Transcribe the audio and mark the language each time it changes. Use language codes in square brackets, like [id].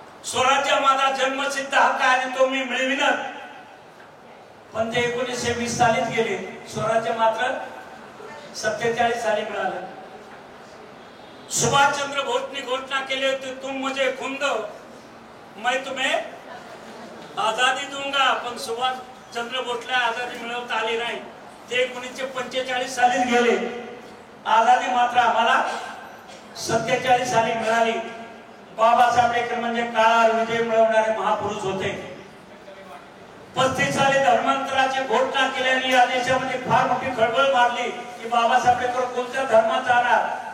[mr] स्वराज्य माझा जन्मसिद्ध हक्क आहे आणि तो मी मिळविणार. पण ते 1920 सालीच गेले. स्वराज्य मात्र 47 साली मिळालं. सुभाषचंद्र बोसनी घोषणा केली होती, [hi] तुम मुझे खून दो मैं तुम्हें आजादी दूंगा. [mr] पण सुभाषचंद्र बोसला आजादी मिळवता आली नाही. ते 1945 सालीच गेले. आजादी मात्र आम्हाला 47 साली मिळाली. बाबासाहेब आंबेडकर म्हणजे काळावर विजय मिळवणारे महापुरुष होते. 35 साली धर्मांतराची घोषणा केल्याने या देशामध्ये फार मोठी खळबळ मारली की बाबासाहेब आंबेडकर कोणत्या धर्मात जाणार.